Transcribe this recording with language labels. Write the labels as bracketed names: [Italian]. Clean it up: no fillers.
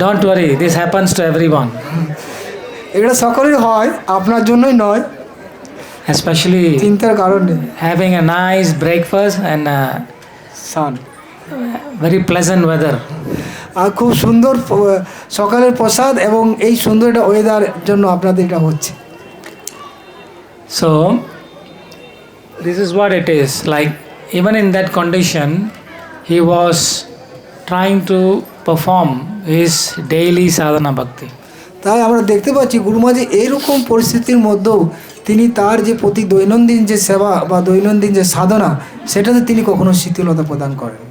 [English] Don't worry, this happens to everyone, [Bangla] এটা সকলের হয়, আপনার জন্যই নয়, [English] especially [Bangla] চিন্তার কারণ নেই। [English] having a nice breakfast and sun very pleasant weather. [Bangla] আর খুব সুন্দর সকালের প্রসাদ এবং এই সুন্দর একটা ওয়েদার জন্য আপনাদের এটা হচ্ছে। [English] So this is what it is. Like even in that condition, he was trying to perform his daily sadhana bhakti. [Bangla] তাই আমরা দেখতে পাচ্ছি গুরুমা যে এইরকম পরিস্থিতির মধ্যেও তিনি তার যে প্রতি দৈনন্দিন যে সেবা বা দৈনন্দিন যে সাধনা সেটাতে তিনি কখনো শিথিলতা প্রদান করেন।